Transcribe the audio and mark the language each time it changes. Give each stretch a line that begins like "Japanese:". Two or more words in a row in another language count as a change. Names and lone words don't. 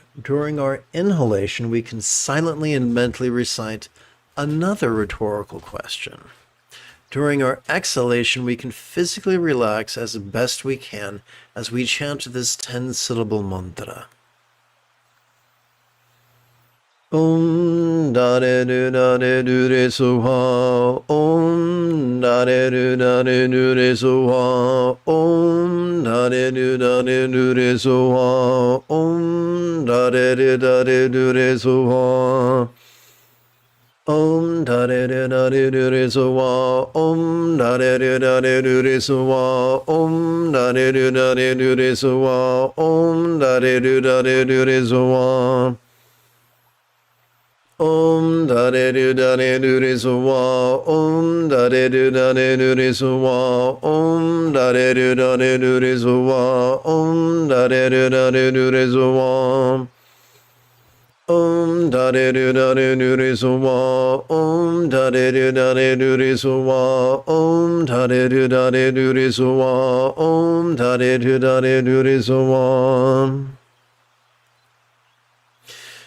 English: During our inhalation, we can silently and mentally recite another rhetorical question. During our exhalation, we can physically relax as best we can as we chant this 10-syllable mantra.
Sanskrit: Om da de du da de du re so ha. Om da de du da de du re so ha. Om da de du da de du re so ha. Om da de du da de du re so ha. Om da de du da de du re so ha. Om da de du da de du re so ha. Om da de du da de du re so ha. Om da de du da de du re so ha. Om da de du da de du re so wa. Om da de du da de du re so wa. Om da de du da de du re so wa. Om da de du da de du re so wa. Om da de du da de du re so wa. Om da de du da de du re so wa. Om da de du da de du re so wa. Om da de du da de du re so wa.